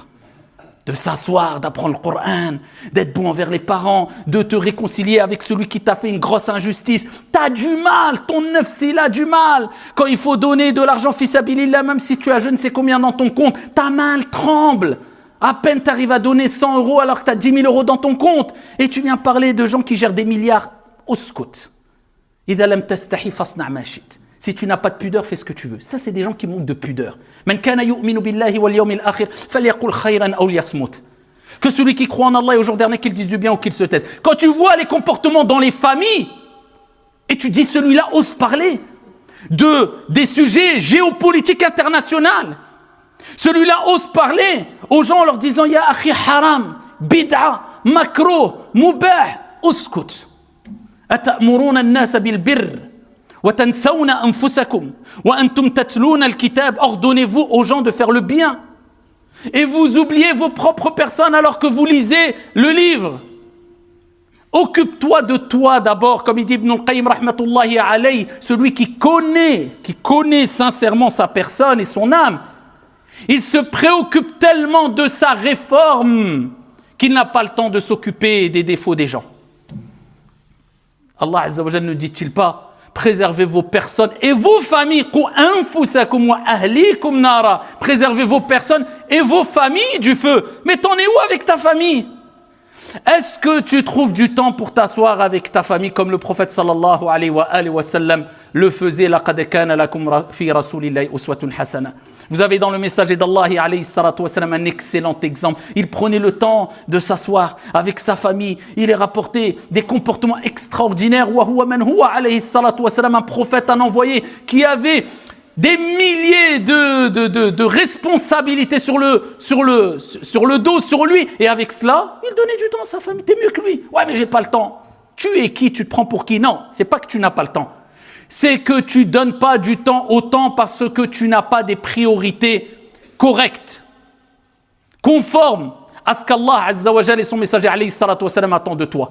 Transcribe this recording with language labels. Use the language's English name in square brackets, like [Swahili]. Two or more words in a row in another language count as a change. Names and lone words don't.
[French] De s'asseoir, d'apprendre le Coran, d'être bon envers les parents, de te réconcilier avec celui qui t'a fait une grosse injustice. T'as du mal, ton nafs il a du mal. Quand il faut donner de l'argent [Arabic] في سبيل الله, [French] même si tu as je ne sais combien dans ton compte, ta main tremble. À peine tu arrives à donner 100 € alors que tu as 10 000 € dans ton compte. Et tu viens parler de gens qui gèrent des milliards au scout. [Arabic] إذا لم تستح فاصنع ما شئت. [French] Si tu n'as pas de pudeur, fais ce que tu veux. Ça, c'est des gens qui manquent de pudeur. [Arabic] من كان يؤمن بالله واليوم الآخر فليقل خيرا أو ليصمت. [French] Que celui qui croit en Allah et au jour dernier, qu'il dise du bien ou qu'il se taise. Quand tu vois les comportements dans les familles, et tu dis celui-là ose parler des sujets géopolitiques internationaux. Celui-là ose parler aux gens en leur disant [Arabic] يا أخي حرام، بدعة، مكروه، مباح، اسكت. أتأمرون الناس بالبر. [French] Ordonnez-vous aux gens de faire le bien et vous oubliez vos propres personnes alors que vous lisez le livre. Occupe-toi de toi d'abord, comme il dit Ibn al-Qayyim [Arabic] رحمة الله عليه, [French] celui qui connaît sincèrement sa personne et son âme. Il se préoccupe tellement de sa réforme qu'il n'a pas le temps de s'occuper des défauts des gens. Allah [Arabic] عز وجل [French] ne dit-il pas: préservez vos personnes et vos familles. Préservez vos personnes et vos familles du feu. Mais t'en es où avec ta famille? Est-ce que tu trouves du temps pour t'asseoir avec ta famille comme le prophète [Arabic] صلى الله عليه وسلم [French] le faisait? [Arabic] لقد كان لكم في رسول الله أسوة حسنة. [French] Vous avez dans le messager d'Allah [Arabic] عليه الصلاة والسلام [French] un excellent exemple. Il prenait le temps de s'asseoir avec sa famille. Il est rapporté des comportements extraordinaires. [Arabic] وهو من هو عليه الصلاة والسلام, [French] un prophète, un envoyé qui avait des milliers de responsabilités sur le dos, sur lui. Et avec cela, il donnait du temps à sa famille. T'es mieux que lui. Ouais, mais j'ai pas le temps. Tu es qui? Tu te prends pour qui? Non, c'est pas que tu n'as pas le temps. C'est que tu ne donnes pas du temps au temps parce que tu n'as pas des priorités correctes, conformes à ce qu'Allah [Arabic] عز وجل [French] et son messager [Arabic] عليه الصلاة والسلام [French] attendent de toi.